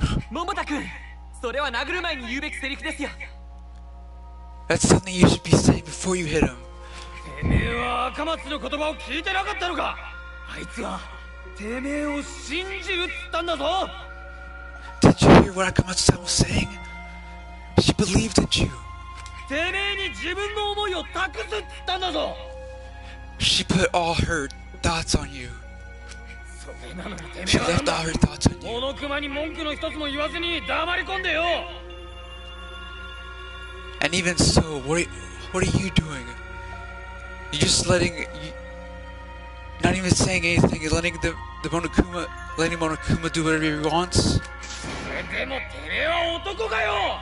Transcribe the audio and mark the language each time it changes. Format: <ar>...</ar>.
<ja>桃太くん、それは殴る前に言うべきセリフですよ。</ja> <en>That's something you should be saying before you hit him.</en> <ja>てめえは赤松の言葉を聞いてなかったのか。あいつはてめえを信じるっつったんだぞ。</ja> <en>Did you hear what Akamatsu-san was saying? She believed in you.</en> <ja>てめえに自分の思いを託すっつったんだぞ。</ja> <en>She put all her thoughts on you.</en> <ja>それなのにてめ</ja> <en>She</en> <ja>えは</ja> <en>left all her thoughts on you.</en> <ja>モノクマに文句の一つも言わずに黙り込んでよ。</ja> <en>And even so, what are you doing? You're just not even saying anything. You're letting letting Monokuma do whatever he wants.</en> <ja>でもてめえは男かよ。</ja>